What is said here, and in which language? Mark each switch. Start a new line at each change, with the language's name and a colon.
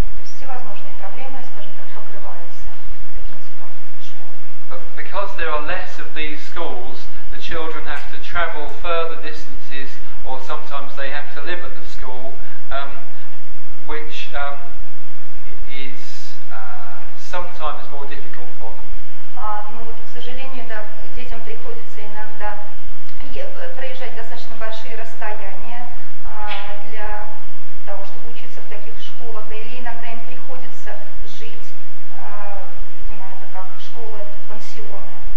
Russian: То есть всевозможные проблемы, скажем так, покрываются таким типом школ.
English: But because there are less of these schools, the children have to travel further distances, or sometimes they have to live at the school, which is sometimes more difficult for them.
Russian: Ну вот, к сожалению, да, детям приходится иногда проезжать достаточно большие расстояния для того, чтобы учиться в таких школах, да, или иногда им приходится жить, видимо, это как школы-пансионы.